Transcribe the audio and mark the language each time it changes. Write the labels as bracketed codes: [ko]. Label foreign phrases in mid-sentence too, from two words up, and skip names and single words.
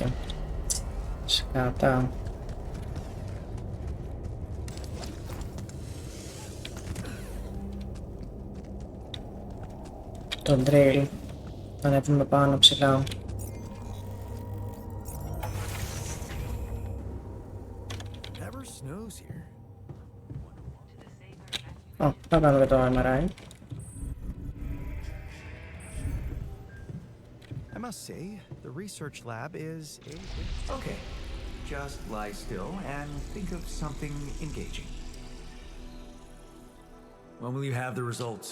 [el] Σκάτα. Το drill. Θα ανέβουμε πάνω ψηλά. [en] Never snows here. [el] Ω, θα κάνουμε το MRI. [en] I must say, the research lab is a... Okay, just lie still and think of something engaging. When will you have the results?